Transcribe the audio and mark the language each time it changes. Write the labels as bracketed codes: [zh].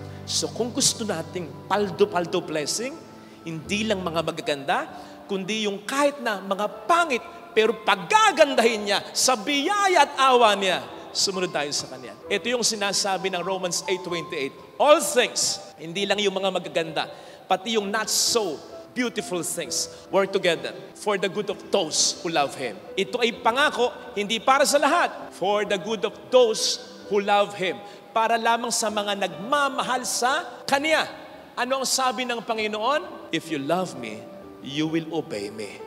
[tl] So kung gusto nating paldo-paldo blessing, hindi lang mga magaganda, kundi yung kahit na mga pangit, pero pagagandahin niya sa biyaya at awa niya, sumunod tayo sa Kanya. Ito yung sinasabi ng [en] Romans 8:28. All things, [tl] hindi lang yung mga magaganda, pati yung [en] not so beautiful things work together for the good of those who love Him. [tl] Ito ay pangako, hindi para sa lahat. [en] For the good of those who love Him. [tl] Para lamang sa mga nagmamahal sa Kanya. Ano ang sabi ng Panginoon? [en] If you love me, you will obey me.